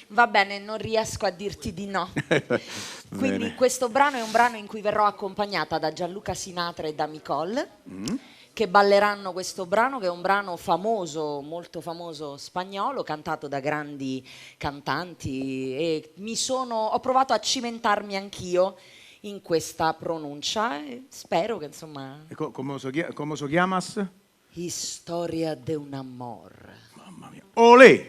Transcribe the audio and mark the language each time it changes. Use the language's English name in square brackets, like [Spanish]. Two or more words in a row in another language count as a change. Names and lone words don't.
[Italian] Va bene, non riesco a dirti di no. Quindi questo brano è un brano in cui verrò accompagnata da Gianluca Sinatra e da Micol, che balleranno questo brano, che è un brano famoso, molto famoso spagnolo, cantato da grandi cantanti, e ho provato a cimentarmi anch'io in questa pronuncia e spero che insomma... Come so chiamas? Historia de un amor. Mamma mia. Olè!